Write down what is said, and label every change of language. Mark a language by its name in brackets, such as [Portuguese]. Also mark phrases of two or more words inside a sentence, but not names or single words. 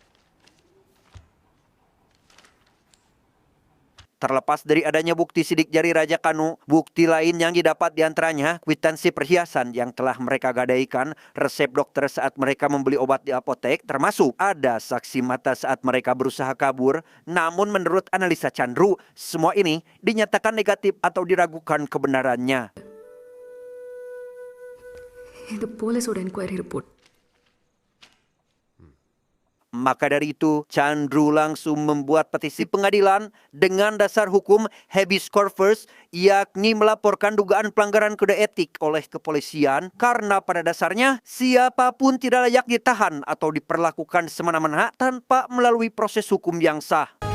[Indonesian] Terlepas dari adanya bukti sidik jari Raja Kanu, bukti lain yang didapat diantaranya kwitansi perhiasan yang telah mereka gadaikan, resep dokter saat mereka membeli obat di apotek, termasuk ada saksi mata saat mereka berusaha kabur. Namun menurut analisa Chandru, semua ini dinyatakan negatif atau diragukan kebenarannya. [Tamil] இது போலீஸோட [English] enquiry report. [Indonesian] Maka dari itu, Chandru langsung membuat petisi pengadilan dengan dasar hukum habeas corpus, yakni melaporkan dugaan pelanggaran kode etik oleh kepolisian karena pada dasarnya siapapun tidak layak ditahan atau diperlakukan semena-mena tanpa melalui proses hukum yang sah.